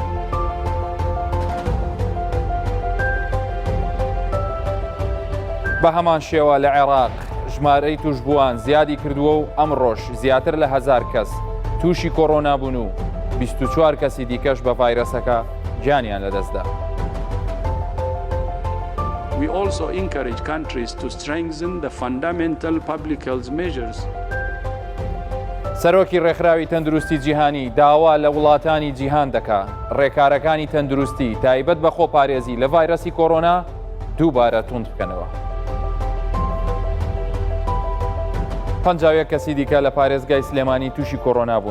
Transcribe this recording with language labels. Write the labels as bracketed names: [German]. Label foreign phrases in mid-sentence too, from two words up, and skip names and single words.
[Central Kurdish] بە هەمان شێوە لە عێراق ژمارەی توشبووان زیادی کردووە و ئەمڕۆژ زیاتر لە 1000 کەس تووشی کۆڕۆنا بوون و 24 کەسی دیکەش بە ڤایرەسەکە جانیان لەدەستدا. [English] We also encourage countries to strengthen the fundamental public health measures. [Central Kurdish] سەرۆکی ڕێکخراوی تەندروستی جیهانی داوا لە وڵاتانی جیهان دەکا ڕێکارەکانی تەندروستی تایبەت بە خۆپارێزی لە ڤایرەسی کۆڕۆنا دووبارە توند بکەنەوە. 50 کەسی دیکە لە پارێزگای سلێمانی تووشی کۆڕۆنا بوون.